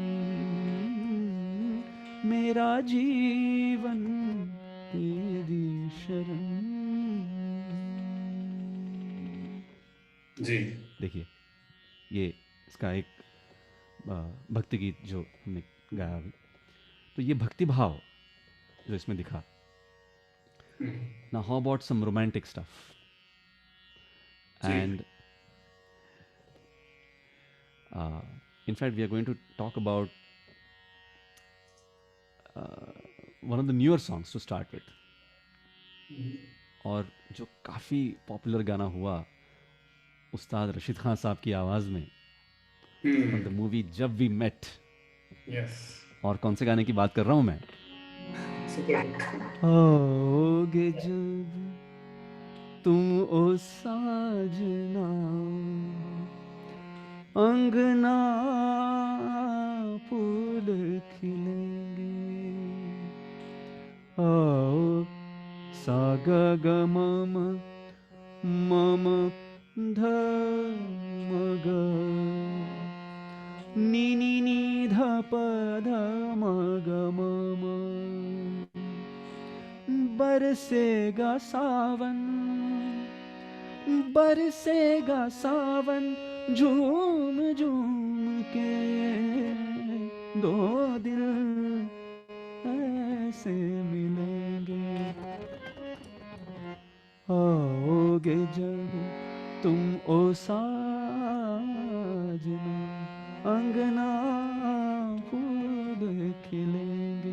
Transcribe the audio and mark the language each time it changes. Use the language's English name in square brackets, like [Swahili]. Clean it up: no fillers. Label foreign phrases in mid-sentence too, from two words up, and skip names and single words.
[Hindi] मेरा जीवन तेरी शरण जी देखिए ये इसका एक भक्ति गीत जो हमने गाया अभी तो ये भक्ति भाव जो इसमें दिखा [English] now how about some romantic stuff and in fact we are going to talk about one of the newer songs to start with [Hindi] और जो काफ़ी पॉपुलर गाना हुआ उस्ताद रशीद खान साहब की आवाज़ में [English] from the movie [Hindi] जब वी मेट और कौन से गाने की बात कर रहा हूँ मैं आओगे जब तुम ओ साजना अंगना फूल खिलेंगे आओ सा ग म मम ध म ग नि नि नि ध प ध म ग म म बरसेगा सावन बरसेगा सावन झूम झूम के दो दिल ऐसे मिलेंगे आओगे जब तुम ओ साजना अंगना फूल खिलेंगे।